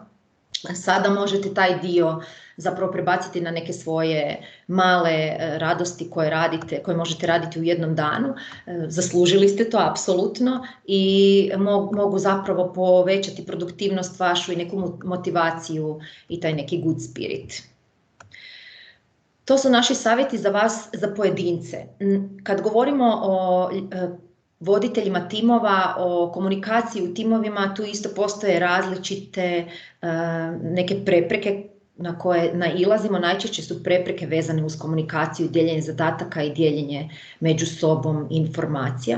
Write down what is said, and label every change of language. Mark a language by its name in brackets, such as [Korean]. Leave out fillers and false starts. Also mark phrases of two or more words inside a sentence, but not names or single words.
[Croatian] Sada možete taj dio zapravo prebaciti na neke svoje male radosti koje možete raditi u jednom danu. Zaslužili ste to apsolutno i mogu zapravo povećati produktivnost vašu i neku motivaciju i taj neki [English] good spirit. [Croatian] To su naši savjeti za vas, za pojedince. Kad govorimo o voditeljima timova, o komunikaciji u timovima, tu isto postoje različite neke prepreke na koje nailazimo. Najčešće su prepreke vezane uz komunikaciju, dijeljenje zadataka i dijeljenje među sobom informacija.